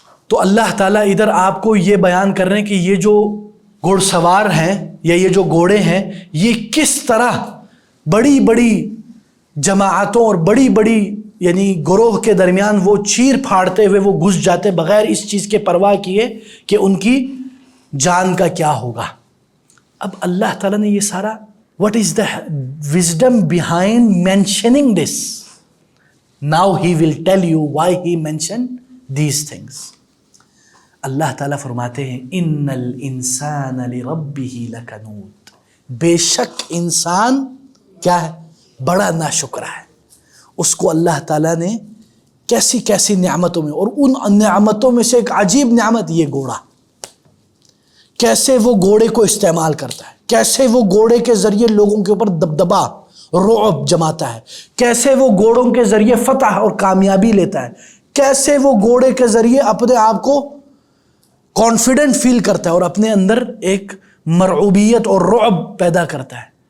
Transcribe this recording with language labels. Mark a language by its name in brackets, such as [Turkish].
[Urdu] تو اللہ تعالیٰ ادھر آپ کو یہ بیان کر رہے ہیں کہ یہ جو گھڑ سوار ہیں یا یہ جو گھوڑے ہیں، یہ کس طرح بڑی بڑی جماعتوں اور بڑی بڑی یعنی گروہ کے درمیان وہ چیر پھاڑتے ہوئے وہ گھس جاتے بغیر اس چیز کے پرواہ کیے کہ ان کی جان کا کیا ہوگا. اب اللہ تعالیٰ نے یہ سارا [English] what is the wisdom behind mentioning this? Now he will tell you why he mentioned these things. [Urdu] اللہ تعالیٰ فرماتے ہیں [Arabic] ان الانسان لربہ لکنود، [Urdu] بے شک انسان کیا ہے؟ بڑا ناشکرا ہے. اس کو اللہ تعالیٰ نے کیسی کیسی نعمتوں میں، اور ان نعمتوں میں سے ایک عجیب نعمت یہ گھوڑا، کیسے وہ گھوڑے کو استعمال کرتا ہے، کیسے وہ گھوڑے کے ذریعے لوگوں کے اوپر دبدبا رعب جماتا ہے، کیسے وہ گھوڑوں کے ذریعے فتح اور کامیابی لیتا ہے، کیسے وہ گھوڑے کے ذریعے اپنے آپ کو کانفیڈنٹ فیل کرتا ہے اور اپنے اندر ایک مرعوبیت اور رعب پیدا کرتا ہے.